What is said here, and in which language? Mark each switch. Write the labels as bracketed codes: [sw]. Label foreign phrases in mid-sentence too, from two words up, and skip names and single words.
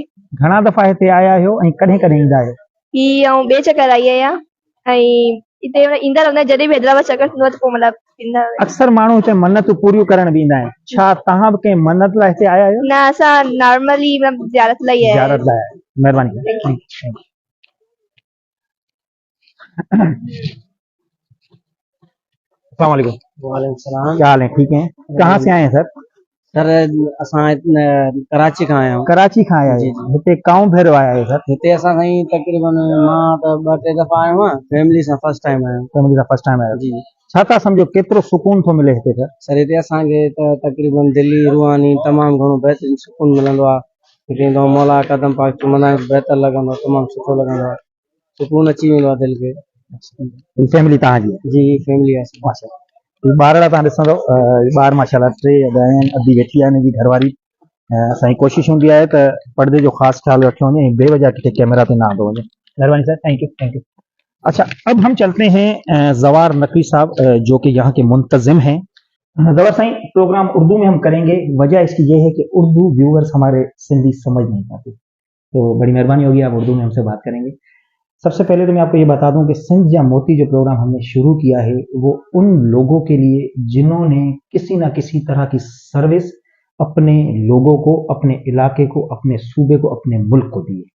[sd] घणा दफ़ा हिते आया आहियो ऐं कॾहिं कॾहिं ईंदा आहियो? ही आउं ॿिए चकर आई आहियां ऐं हिते ईंदा रहंदा आहियूं, जॾहिं बि हैदराबाद चकर थींदो आहे त पोइ मतिलबु ईंदा आहियूं। अक्सर माण्हू हिते मन्नतूं पूरियूं करण बि ईंदा आहिनि, छा तव्हां बि कंहिं मन्नत लाइ हिते आया आहियो? न, असां नॉर्मली मतिलबु ज़ियारत लाइ आया ज़ियारत आहियूं। लाइ आया आहियो। महिरबानी। [en] Thank you. [ar] السلام عليكم. وعليكم السلام. [ur] کیا حال ہے، ٹھیک ہیں؟ کہاں سے آئے ہیں سر? [sd] सर असां कराची खां आया आहियूं। कराची खां आया जी, आहियो? हिते काऊं भेरो आया आहियो सर? हिते असां साईं तक़रीबन मां त 2-3 दफ़ा आयो आहियां, फैमिली सां [en] first time [sd] आयो आहियां। फैमिली सां [en] first time [sd] आया आहियो? जी छा था सम्झो केतिरो सुकून थो मिले हिते सर? सर, हिते असांखे त तक़रीबन दिल्ली रूहानी तमामु घणो बहितरीन सुकून मिलंदो आहे। हिते ईंदो मौला कदम पाक चुमंदा आहियूं, बहितर लॻंदो आहे, तमामु सुठो लॻंदो आहे, सुकून अची वेंदो आहे दिलि खे। फैमिली तव्हांजी आहे? जी फैमिली आहे। माशाल्लाह। ॿार तव्हां ॾिसंदो, ॿार माशाल्लाह 3 आहिनि, अधी वेठी आहे हिनजी घरवारी। असांजी कोशिशि हूंदी आहे त पर्दे जो ख़ासि ख्याल रखियो वञे, बेवजह किथे कैमरा पे ना आंदो वञे। मेहरबानी सर, [en] thank you, thank you. [ur] اچھا، اب ہم چلتے ہیں جوار نقوی صاحب، جو کہ یہاں کے منتظم ہیں. جوار سائیں، پروگرام اردو میں ہم کریں گے، وجہ اس کی یہ ہے کہ اردو ویورز ہمارے سندھی سمجھ نہیں پاتے، تو بڑی مہربانی ہوگی آپ اردو میں ہم سے بات کریں گے. سب سے پہلے تو میں آپ کو یہ بتا دوں کہ سندھ یا موتی جو پروگرام ہم نے شروع کیا ہے وہ ان لوگوں کے لیے جنہوں نے کسی نہ کسی طرح کی سروس اپنے لوگوں کو، اپنے علاقے کو، اپنے صوبے کو، اپنے ملک کو دی ہے.